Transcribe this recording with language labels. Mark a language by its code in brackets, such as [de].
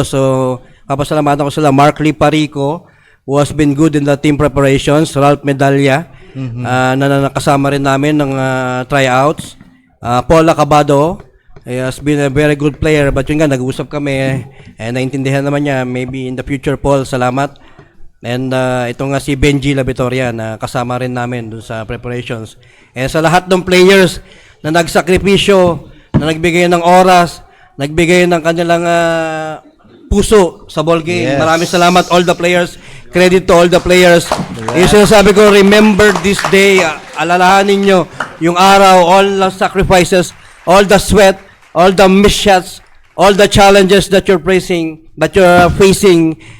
[tl] So, papasalamatan ko sila, Mark Lee Parico, [en] who has been good in the team preparations, [tl] Ralph Medalla, na nakasama rin namin ng tryouts, Paula Cabado, [en] he has been a very good player, [tl] but yun nga, nag-uusap kami, naintindihan naman niya, [en] maybe in the future, [tl] Paul, salamat. And ito nga si Benji Labitoria na kasama rin namin dun sa preparations. And sa lahat ng players na nagsakripisyo, na nagbigay ng oras, nagbigay ng kanilang puso sa ball game. Maraming salamat [en] all the players. Credit to all the players. [tl] Yung sinasabi ko, [en] remember this day. [tl] Alalahanin nyo yung araw, [en] all the sacrifices, all the sweat, all the missed shots, all the challenges that you're facing.